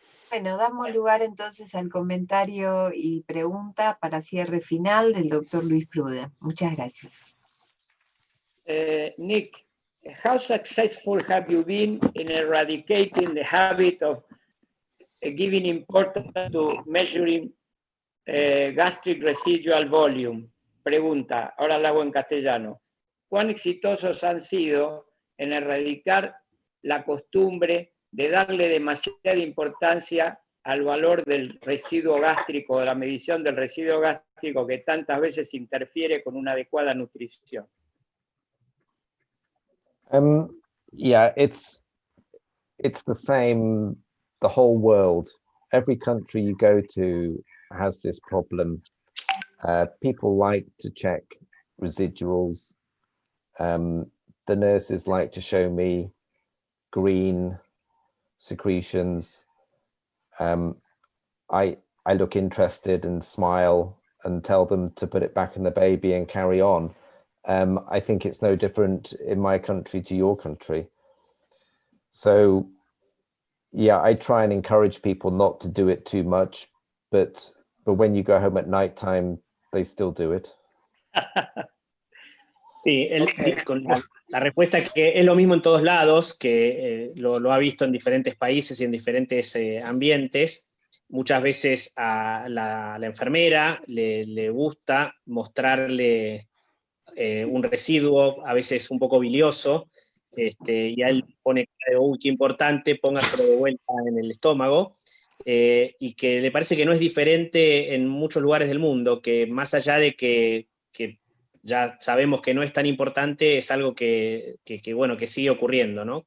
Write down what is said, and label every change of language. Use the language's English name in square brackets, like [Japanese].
[Spanish] Bueno, damos lugar entonces al comentario y pregunta para cierre final del doctor Luis Pruden. Muchas gracias. [English] Nick, how successful have you been in eradicating the habit of giving importance to measuring gastric residual volume? [Spanish] Pregunta, ahora la hago en castellano. ¿Cuán exitosos han sido en erradicar la costumbre de darle demasiada importancia al valor del residuo gástrico, de la medición del residuo gástrico que tantas veces interfiere con una adecuada nutrición? [English] Yeah, it's the same, the whole world. Every country you go to has this problem. People like to check residuals. The nurses like to show me green secretions. I look interested and smile and tell them to put it back in the baby and carry on. I think it's no different in my country to your country. So yeah, I try and encourage people not to do it too much, but when you go home at nighttime, they still do it. [Spanish] Sí, con la respuesta es que es lo mismo en todos lados, que lo ha visto en diferentes países y en diferentes ambientes. Muchas veces a la enfermera le gusta mostrarle un residuo, a veces un poco bilioso, y a él pone, uy, qué importante, póngaselo de vuelta en el estómago, y que le parece que no es diferente en muchos lugares del mundo, que más allá de que ya sabemos que no es tan importante, es algo que bueno, que sigue ocurriendo, ¿no?